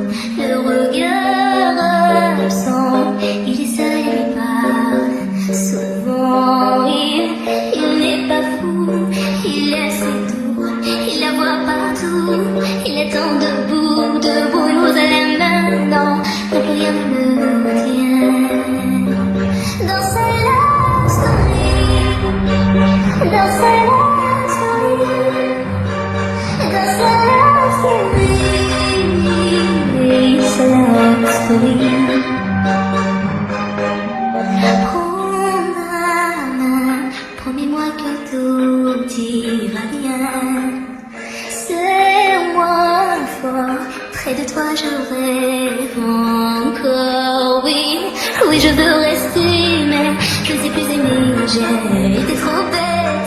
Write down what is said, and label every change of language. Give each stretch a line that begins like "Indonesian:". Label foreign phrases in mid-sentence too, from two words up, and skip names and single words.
French: Le regard absent, il est seul et il parle souvent. Il n'est pas fou, il laisse tout, il la voit partout. Il attend debout, une rose à la main, non, plus rien ne le retient. Dans sa
English: love story,
French: dans sa
English: love story,
French: dans sa
English: love story,
French: sa
English: love story.
French: Prends ma main, promets-moi que tout ira bien. Serre-moi fort, près de toi je rêve encore, oui, oui je veux rester, mais je ne sais plus aimer, j'ai été trop bête.